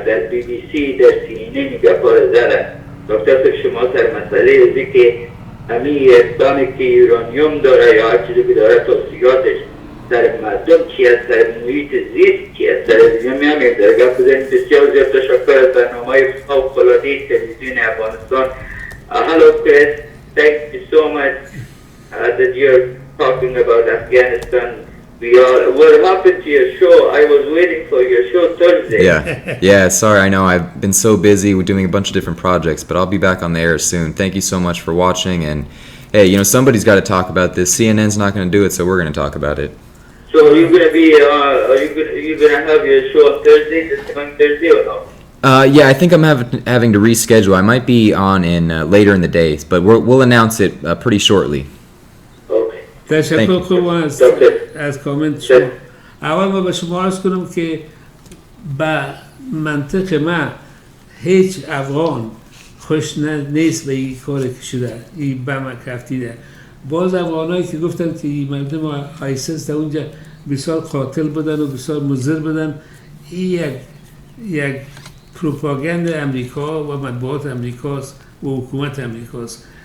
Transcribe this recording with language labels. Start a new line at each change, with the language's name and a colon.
Persian: در بی بی سی، در سی این این گفار زدن. دکتر شما سر مسئله ازی که همی بمی که یورانیوم داره یا هر چیزی که داره توصیاتش سر مردم چی است، سر محیط زیست چی است، سر زمین همین در گفت بزنید. بسیار زیاد تشکر از برنامه فوق‌العاده تلویزیون افغانستان.
English: Hello Chris, thank you so much that you're talking about Afghanistan. What happened to your show? I was waiting for your show Thursday. Yeah, sorry, I know I've been so busy with doing a bunch of different projects, but I'll be back on the air soon. Thank you so much for watching, and hey, you know, somebody's got to talk about this. CNN's not going to do it, so we're going to talk about it. So are you going to be, are you going to have your show on Thursday, this coming Thursday or no? Yeah, I think I'm having to reschedule. I might be on in later in the days, but we'll announce it pretty shortly.
Persian: تشکر خوب از کامنت شما. اول ما به شما عرض کنم که به منطق من هیچ افغان خوش نیست به این کار که شده، این بم کفتیده. باز افغانایی که گفتن که این مردم آیسیس در اونجا بسیار قاتل بدن و بسیار مضر بدن، این یک پروپاگاند امریکا و مطبوعات امریکاست و حکومت امریکاست.